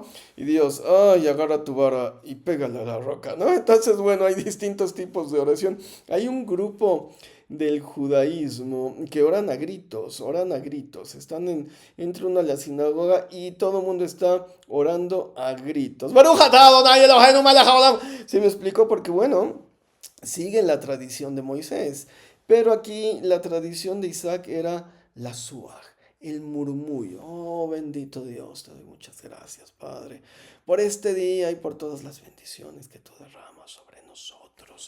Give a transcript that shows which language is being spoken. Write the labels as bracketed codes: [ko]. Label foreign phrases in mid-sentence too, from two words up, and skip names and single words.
[es] Y Dios, ay, agarra tu vara y pégale a la roca, ¿no? Entonces, bueno, hay distintos tipos de oración. Hay un grupo del judaísmo que oran a gritos, entra uno a la sinagoga y todo el mundo está orando a gritos. [he] ברוך אתה אדוני אלוהינו מלך העולם. [es] ¿Sí me explico? Porque bueno, siguen la tradición de Moisés, pero aquí la tradición de Isaac era la suaj, el murmullo. Oh, bendito Dios, te doy muchas gracias, Padre, por este día y por todas las bendiciones que tú derramas sobre nosotros.